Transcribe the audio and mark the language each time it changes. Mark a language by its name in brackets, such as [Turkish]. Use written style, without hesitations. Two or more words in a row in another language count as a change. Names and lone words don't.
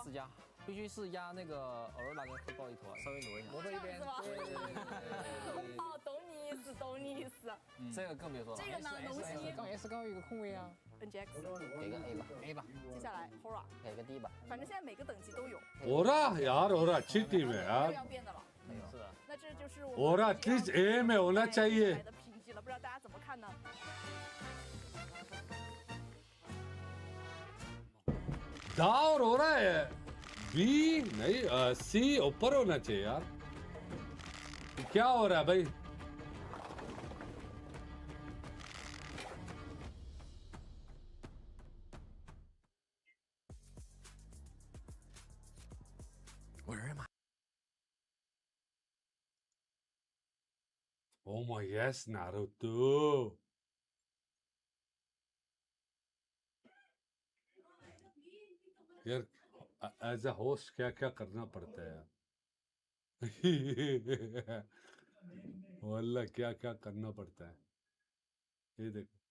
[Chinese] ？S 加，必须是压那个 Aurora 跟黑豹一头，稍微挪一下，挪到一边。哦，懂你意思。这个更别说了。这个呢，龙息。刚 S 刚有一个空位啊。 NGX 给个 A 吧。接下来 Hora 给个 D 吧。反正现在每个等级都有。 [Hindi] Aurora यार Aurora अच्छी टीम है यार。 [Chinese] 要变的了。是的。那这就是我们 [Hindi] Aurora एटलीस्ट A में होना चाहिए。 [Chinese] 的评级了，不知道大家怎么看呢？ [Hindi] दा Aurora है B नहीं C ऊपर होना चाहिए यार क्या हो रहा है भाई [English] Where am I? Oh my yes [Hindi] Naruto यार [English] as a host [Hindi] क्या क्या करना पड़ता है यार वल्ला क्या क्या करना पड़ता है ये देखो